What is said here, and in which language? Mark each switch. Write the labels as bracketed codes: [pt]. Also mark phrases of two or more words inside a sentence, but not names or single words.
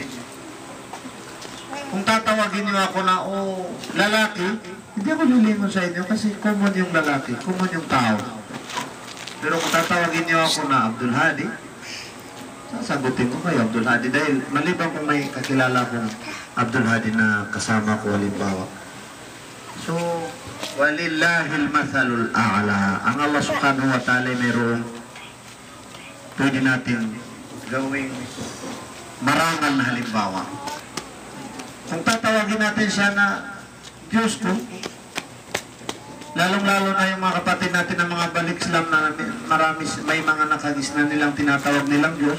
[tl] Kung tatawagin niyo ako na o lalaki, hindi ako lilingon sa inyo kasi common yung lalaki, common yung tao. Pero kung tatawagin niyo ako na Abdul Hadi, sasagutin ko kayo Abdul Hadi dahil maliban kung may kakilala kong Abdul Hadi na kasama ko halimbawa. So, [ar] وَلِلَّهِ الْمَثَلُ الْأَعْلَى. [tl] Ang [ar] الله سبحانه وتعالى [tl] mayroong pwede natin gawing marangal na halimbawa. Kung tatawagin natin siya na Diyos ko, lalong-lalo na yung mga kapatid natin ng mga balik Islam na marami, may mga nakagis na nilang tinatawag nilang Diyos.